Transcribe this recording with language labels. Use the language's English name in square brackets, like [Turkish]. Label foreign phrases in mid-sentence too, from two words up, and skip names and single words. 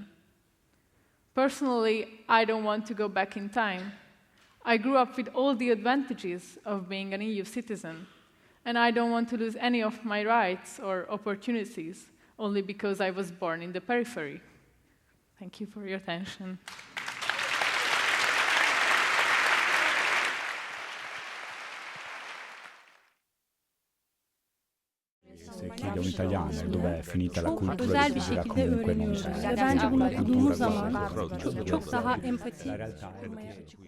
[English] Personally, I don't want to go back in time. I grew up with all the advantages of being an EU citizen, and I don't want to lose any of my rights or opportunities only because I was born in the periphery. Thank you for your attention. [Italian] Chiede un italiano dove è finita la cultura [Turkish] Özel bir [Italian] di Sykora [Turkish] şekilde [Italian] comunque non [Turkish] öğreniyoruz. sa. Ve bence bunu okuduğumuz zaman çok daha empati kurmaya açık.